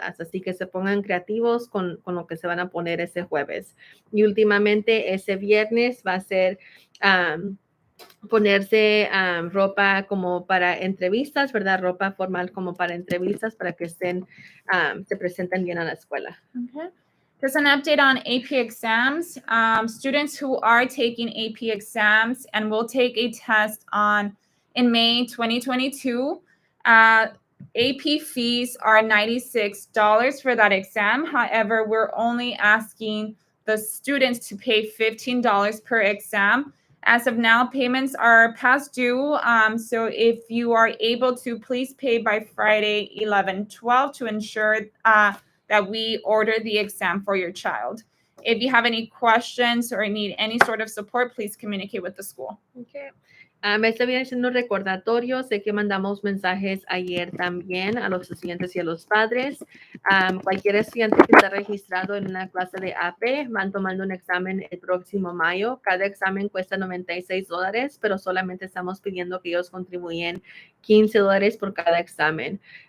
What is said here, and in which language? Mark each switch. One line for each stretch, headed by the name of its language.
Spanish: Así que se pongan creativos con lo que se van a poner ese jueves. Y últimamente ese viernes va a ser ponerse ropa como para entrevistas, ¿verdad? Ropa formal como para entrevistas para que se presenten bien a la escuela.
English: Okay. Just an update on AP exams. Students who are taking AP exams and will take a test in May 2022, AP fees are $96 for that exam. However, we're only asking the students to pay $15 per exam. As of now, payments are past due. So if you are able to, please pay by Friday, 11/12 to ensure that we order the exam for your child. If you have any questions or need any sort of support, please communicate with the school.
Spanish: Okay. Este viene siendo un recordatorio. Sé que mandamos mensajes ayer también a los estudiantes y a los padres. Cualquier estudiante que está registrado en una clase de AP van tomando un examen el próximo mayo. Cada examen cuesta $96, pero solamente estamos pidiendo que ellos contribuyen $15 por cada examen.